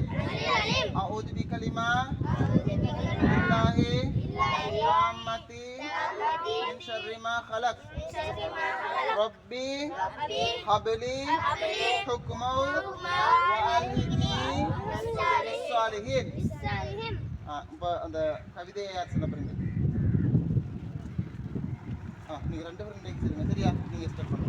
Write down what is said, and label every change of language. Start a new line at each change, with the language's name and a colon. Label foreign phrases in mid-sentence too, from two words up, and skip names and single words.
Arabic: أعوذ بكلمات الله التامة من شر ما خلق. ربي هب لي حكما وألهمني بالصالحين.
Tamil: அந்த கவிதையை யார் சொல்ல போறீங்க? நீங்க ரெண்டு பேரும் டேக் செய்யுங்க. சரியா? நீங்க ஸ்டார்ட் பண்ணுங்க.